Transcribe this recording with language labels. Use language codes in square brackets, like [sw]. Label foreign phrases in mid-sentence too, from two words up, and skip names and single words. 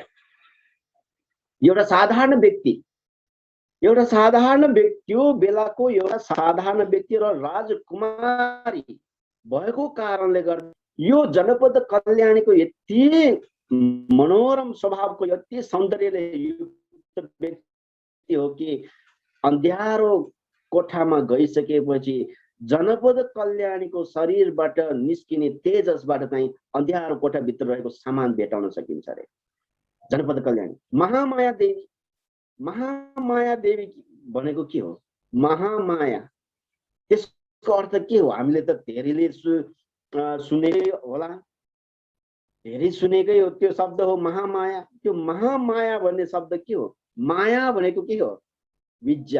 [ne] एउटा साधारण व्यक्ति त्यो बेलाको एउटा साधारण व्यक्ति र राजकुमारी भएको कारणले गर्दा यो जनपद कल्याणीको यति मनोरम स्वभावको, यति सौन्दर्यले युक्त व्यक्ति हो कि अँध्यारो कोठामा गइसकेपछि जनपद कल्याणीको शरीरबाट निस्किने तेजसबाट चाहिँ अँध्यारो कोठाभित्र रहेको सामान भेटाउन सकिन्छ रे। जनपद कल्याणी महामाया देवी। महामाया देवी भनेको के हो? महामाया त्यसको अर्थ के हो? हामीले त धेरैले सुनेकै होला, धेरै सुनेकै हो। त्यो शब्द हो महामाया। त्यो महामाया भन्ने शब्द के हो? माया भनेको के हो? विद्या।